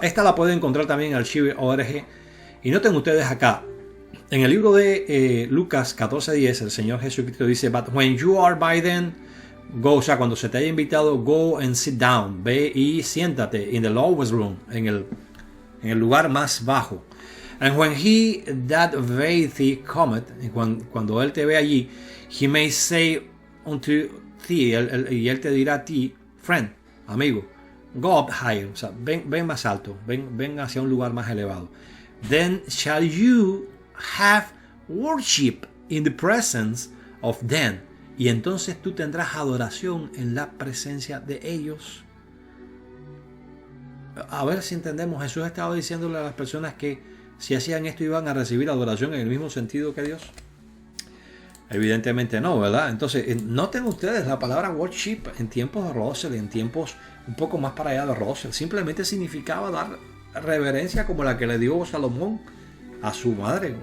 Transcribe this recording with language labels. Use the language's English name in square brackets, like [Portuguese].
[Spanish] Esta la pueden encontrar también en archive.org. Y noten ustedes acá, en el libro de Lucas 14:10, el Señor Jesucristo dice, [English] but when you are by them, go, [Spanish] o sea, cuando se te haya invitado, [English] go and sit down, [Spanish] ve y siéntate [English] in the lowest room, [Spanish] en el lugar más bajo. [English] And when he that veith thee cometh, [Spanish] cuando él te ve allí, [English] he may say unto thee, [Spanish] y él te dirá a ti, [English] friend, [Spanish] amigo, [English] go up higher, [Spanish] o sea, ven más alto, ven hacia un lugar más elevado. [English] Then shall you have worship in the presence of them. [Spanish] Y entonces tú tendrás adoración en la presencia de ellos. A ver si entendemos. Jesús estaba diciéndole a las personas que si hacían esto iban a recibir adoración en el mismo sentido que Dios. Evidentemente no, ¿verdad? Entonces, noten ustedes la palabra worship en tiempos de Russell, en tiempos un poco más para allá de Russell, simplemente significaba dar reverencia como la que le dio Salomón a su madre.